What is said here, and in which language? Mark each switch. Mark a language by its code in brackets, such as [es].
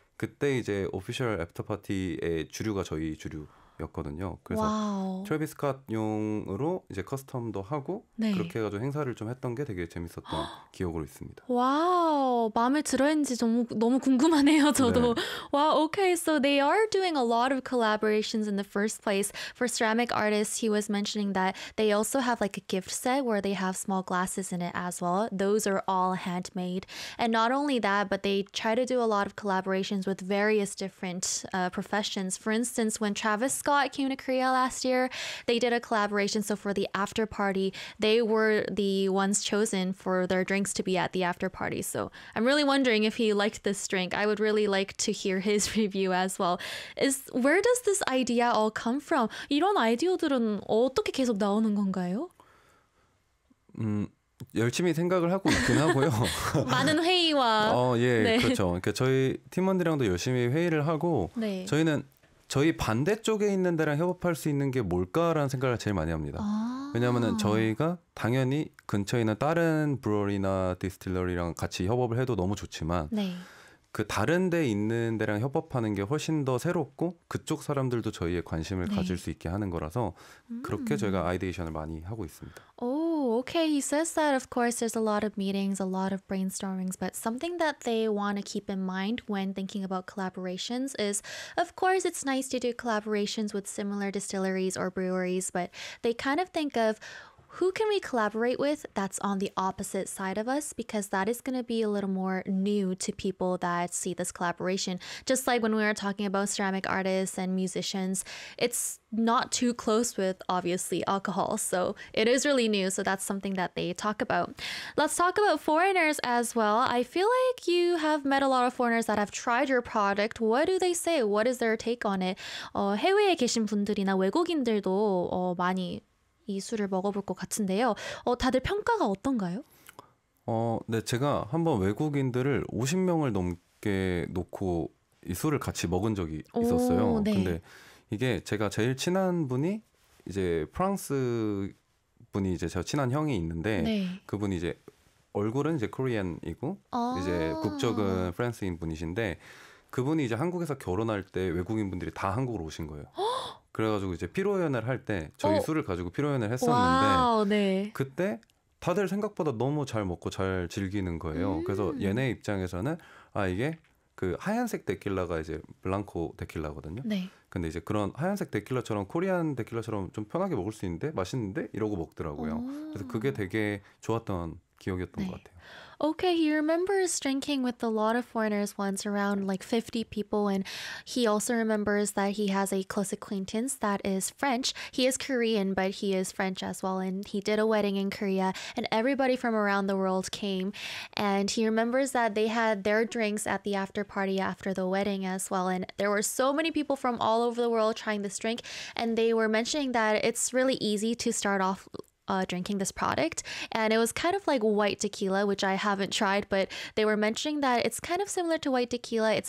[ko] 그때 이제 오피셜 애프터 파티의 주류가 저희 주류였거든요. 그래서 와우. 트래비스 스캇용으로 이제 커스텀도 하고 네. 그렇게 해가지고 행사를 좀 했던 게 되게 재밌었던 기억으로 있습니다. 와우. 마음에 들어했는지 너무 너무 궁금하네요, 저도. 네. 와, okay. [en] So they are doing a lot of collaborations in the first place. For ceramic artists, he was mentioning that they also have like a gift set where they have small glasses in it as well. Those are all handmade. And not only that, but they try to do a lot of collaborations with various different professions. For instance, when Travis Scott came to Korea last year, they did a collaboration. So for the after party, they were the ones chosen for their drinks to be at the after party. So I'm really wondering if he liked this drink. I would really like to hear his review as well. Is where does this idea all come from? [ko] 이런 아이디어들은 어떻게 계속 나오는 건가요? 열심히 생각을 하고 있긴 하고요. 많은 회의와 예, 그렇죠. 그러니까 저희 팀원들이랑도 열심히 회의를 하고, 네. 저희는 저희 반대쪽에 있는 데랑 협업할 수 있는 게 뭘까라는 생각을 제일 많이 합니다. 왜냐하면 저희가 당연히 근처에 있는 다른 브루어리나 디스틸러리랑 같이 협업을 해도 너무 좋지만, 네. 그 다른 데 있는 데랑 협업하는 게 훨씬 더 새롭고, 그쪽 사람들도 저희의 관심을 가질 수 네. 있게 하는 거라서, 그렇게 저희가 아이디에이션을 많이 하고 있습니다. Oh, okay. [en] He says that, of course, there's a lot of meetings, a lot of brainstormings, but something that they want to keep in mind when thinking about collaborations is, of course, it's nice to do collaborations with similar distilleries or breweries, but they kind of think of who can we collaborate with that's on the opposite side of us? Because that is going to be a little more new to people that see this collaboration. Just like when we were talking about ceramic artists and musicians, it's not too close with obviously alcohol. So it is really new. So that's something that they talk about. Let's talk about foreigners as well. I feel like you have met a lot of foreigners that have tried your product. What do they say? What is their take on it? [ko] 해외에 계신 분들이나 외국인들도 많이 이 술을 먹어볼 것 같은데요. 다들 평가가 어떤가요? 네, 제가 한번 외국인들을 50명을 넘게 놓고 이 술을 같이 먹은 적이 오, 있었어요. 네. 근데 이게 제가 제일 친한 분이 이제 프랑스 분이 이제 제가 친한 형이 있는데 네. 그분이 이제 얼굴은 이제 코리안이고 이제 국적은 프랑스인 분이신데 그분이 이제 한국에서 결혼할 때 외국인 분들이 다 한국으로 오신 거예요. 그래가지고 이제 피로연을 할때 저희 술을 가지고 피로연을 했었는데 와우, 네. 그때 다들 생각보다 너무 잘 먹고 잘 즐기는 거예요. 그래서 얘네 입장에서는 아 이게 그 하얀색 데킬라가 이제 블랑코 데킬라거든요. 네. 근데 이제 그런 하얀색 데킬라처럼 코리안 데킬라처럼 좀 편하게 먹을 수 있는데 맛있는데 이러고 먹더라고요. 그래서 그게 되게 좋았던 기억이었던 것 같아요. [en] Okay, he remembers drinking with a lot of foreigners once around like 50 people, and he also remembers that he has a close acquaintance that is French. He is Korean, but he is French as well, and he did a wedding in Korea, and everybody from around the world came, and he remembers that they had their drinks at the after party after the wedding as well, and there were so many people from all over the world trying this drink, and they were mentioning that it's really easy to start off drinking this product, and it was kind of like white tequila, which I haven't tried, but they were mentioning that it's kind of similar to white tequila.